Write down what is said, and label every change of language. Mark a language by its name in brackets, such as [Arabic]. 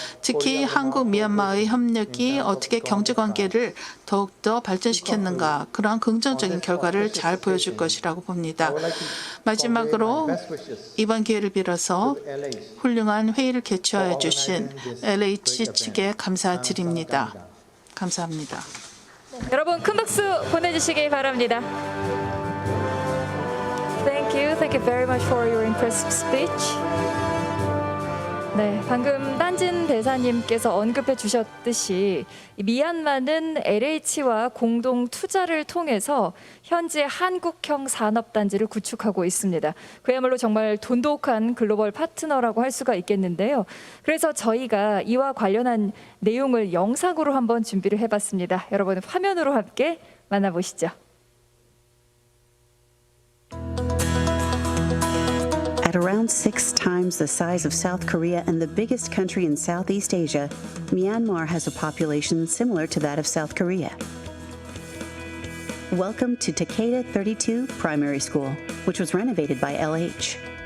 [Korean] 특히 한국 미얀마의 협력이 어떻게 경제관계를 더욱더 발전시켰는가 그러한 긍정적인 결과를 잘 보여줄 것이라고 봅니다. 마지막으로 이번 기회를 빌어서 훌륭한 회의를 개최하여 주신 LH 측에 감사드립니다. 감사합니다. 여러분 큰 박수 보내주시기 바랍니다. [English] Thank you very much for your impressive speech. [Korean] 네, 방금 딴진 대사님께서 언급해 주셨듯이 미얀마는 LH와 공동 투자를 통해서 현재 한국형 산업단지를 구축하고 있습니다. 그야말로 정말 돈독한 글로벌 파트너라고 할 수가 있겠는데요. 그래서 저희가 이와 관련한 내용을 영상으로 한번 준비를 해봤습니다. 여러분 화면으로 함께 만나보시죠. [English] At around 6 times the size of South Korea and the biggest country in Southeast Asia, Myanmar has a population similar to that of South Korea. Welcome to Takeda 32 Primary School, which was renovated by LH.